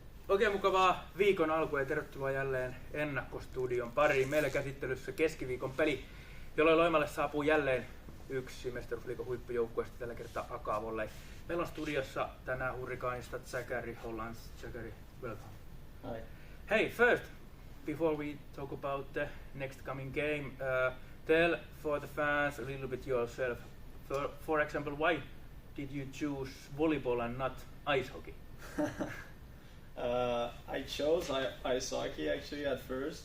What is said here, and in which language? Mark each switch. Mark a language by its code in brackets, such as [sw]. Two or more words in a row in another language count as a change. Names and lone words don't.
[fi] Oikein mukavaa viikon alkua ja tervetuloa jälleen Ennakkostudion pariin. Meillä käsittelyssä keskiviikon peli, jolloin Loimalle saapuu jälleen yksi Mestaruusliigan huippujoukkueesta, tällä kertaa Akavolle. Meillä on studiossa tänään Hurrikaanista Zachary, Hollands. [en] Zachary, welcome. Hi. Hey, first, before we talk about the next coming game, tell for the fans a little bit yourself. For example, why did you choose volleyball and not ice hockey? I chose ice hockey actually at first.